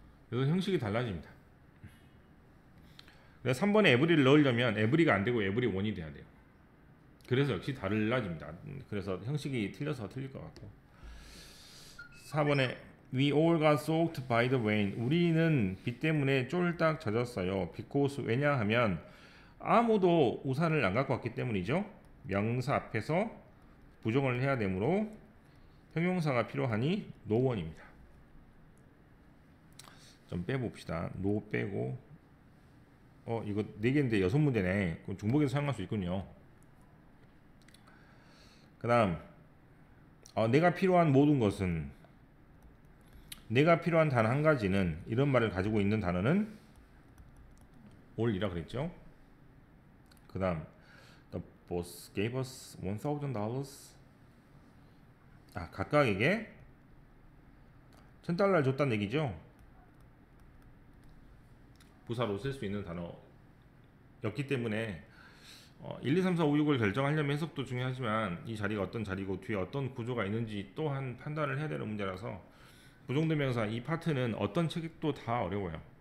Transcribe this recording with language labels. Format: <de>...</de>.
<ko>그래서 형식이 달라집니다. 그래서 3번에 every를 넣으려면 every가 안 되고 every one이 돼야 돼요. 그래서 역시 달라집니다. 그래서 형식이 틀려서 틀릴 것 같고. 4번에</ko> <en>We all got soaked by the rain.</en> <ko>우리는 비 때문에 쫄딱 젖었어요. because 왜냐하면 아무도 우산을 안 갖고 왔기 때문이죠. 명사 앞에서 부정을 해야 되므로 형용사가 필요하니 no one입니다. 좀 빼봅시다. no 빼고 이거 4개인데 6문제네. 그럼 중복에서 사용할 수 있군요. 그 다음 내가 필요한 모든 것은 내가 필요한 단 한 가지는 이런 말을 가지고 있는 단어는 all이라 그랬죠. 그 다음</ko> <en>The boss gave us $1,000.</en> <ko>각각에게 $1,000를 줬다는 얘기죠. 부사로 쓸 수 있는 단어였기 때문에 1, 2, 3, 4, 5, 6을 결정하려면 해석도 중요하지만 이 자리가 어떤 자리고 뒤에 어떤 구조가 있는지 또한 판단을 해야 되는 문제라서 부정대명사 이 파트는 어떤 책도 다 어려워요.</ko>